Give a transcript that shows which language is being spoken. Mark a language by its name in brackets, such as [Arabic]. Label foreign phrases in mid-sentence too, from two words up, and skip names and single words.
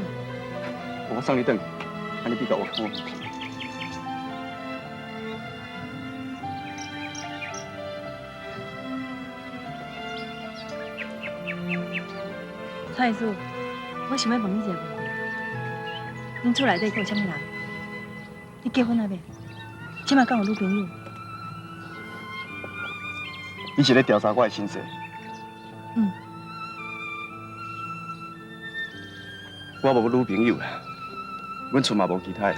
[Min Nan Chinese] 我送你转去，安尼比较有看。蔡医师，我想要问你一个问题： 恁厝内底还有啥物人？你结婚了未？即马敢有女朋友？你是咧调查我的身世？嗯。我无女朋友啊，阮厝嘛无其他人。